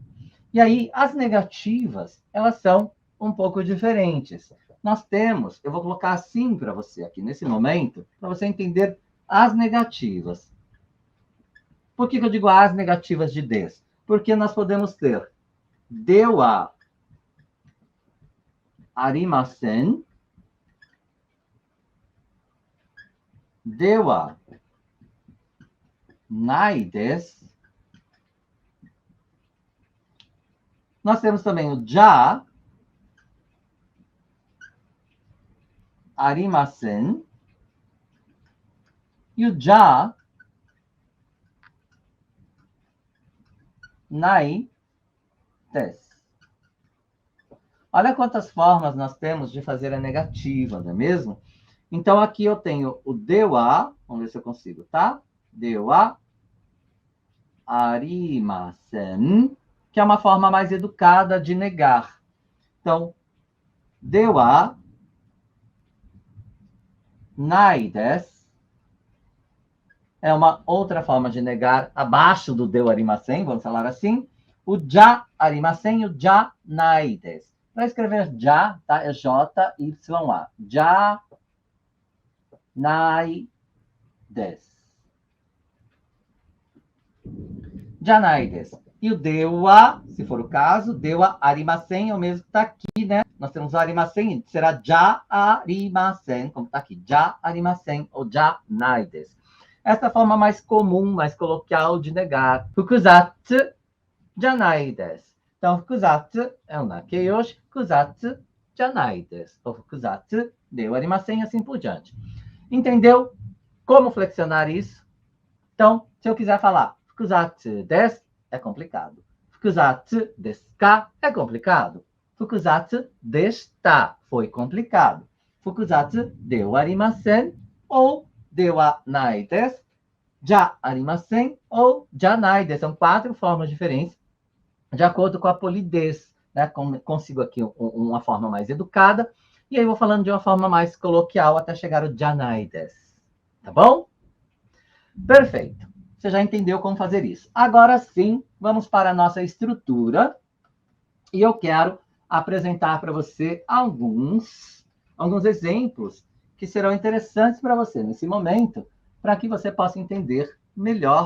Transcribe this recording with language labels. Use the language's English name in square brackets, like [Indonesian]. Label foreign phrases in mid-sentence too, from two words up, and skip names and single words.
[Portuguese] E aí, as negativas, elas são um pouco diferentes. Nós temos, eu vou colocar assim para você aqui nesse momento, para você entender as negativas. Por que eu digo as negativas de des? Porque nós podemos ter [Japanese] ではありません、ではないです. [Portuguese] Nós temos também o [Japanese] じゃありません [Portuguese] e o [Japanese] じゃないです. [Portuguese] Olha quantas formas nós temos de fazer a negativa, não é mesmo? Então, aqui eu tenho o dewa, vamos ver se eu consigo, tá? [Japanese] ではありません, [Portuguese] que é uma forma mais educada de negar. Então, [Japanese] ではないです [Portuguese] é uma outra forma de negar abaixo do [Japanese] ではありません, [Portuguese] vamos falar assim. O [Japanese] じゃありません [Portuguese] e o [Japanese] じゃないです. [Portuguese] Para escrever já, tá? É J-Y-A. [Japanese] じゃないです. じゃないです. [Portuguese] E o dewa, se for o caso, [Japanese] ではありません [Portuguese] é o mesmo que está aqui, né? Nós temos o arimasen, será [Japanese] じゃありません, [Portuguese] como está aqui. [Japanese] じゃありません [Portuguese] ou [Japanese] じゃないです. [Portuguese] Essa é a forma mais comum, mais coloquial de negar. [Japanese] 複雑じゃないです. [Portuguese] Então, fukuzatsu é o nakeyoshi, [Japanese] 複雑じゃないです. [Portuguese] Ou [Japanese] 複雑ではありません [Portuguese] e assim por diante. Entendeu como flexionar isso? Então, se eu quiser falar [Japanese] 複雑です, [Portuguese] é complicado. [Japanese] 複雑ですか [Portuguese] é complicado. [Japanese] 複雑でした [Portuguese] foi complicado. [Japanese] 複雑ではありません ou ではないです じゃありません ou じゃないです. [Portuguese] São 4 formas diferentes, de acordo com a polidez, né? Consigo aqui uma forma mais educada, e aí vou falando de uma forma mais coloquial até chegar o [Japanese] じゃないです. [Portuguese] Tá bom? Perfeito. Você já entendeu como fazer isso. Agora sim, vamos para a nossa estrutura. E eu quero apresentar para você alguns exemplos que serão interessantes para você nesse momento, para que você possa entender melhor.